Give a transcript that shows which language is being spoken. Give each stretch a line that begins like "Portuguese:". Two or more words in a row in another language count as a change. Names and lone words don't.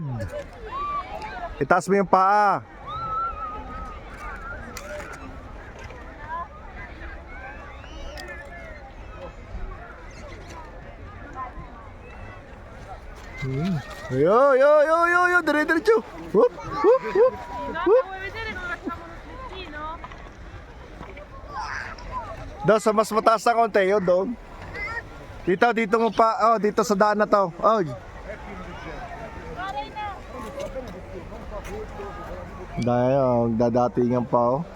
Filipino: Itaas mo yung paa. Yo, dire-diretso. Whoop, whoop, whoop. Whoop.
Italian: Vuoi vedere come facciamo lo slittino?
Filipino: Doon sa mas mataas na konti, yun doon. Dito mo pa, dito sa daan na to. Dahil, dadatingan pa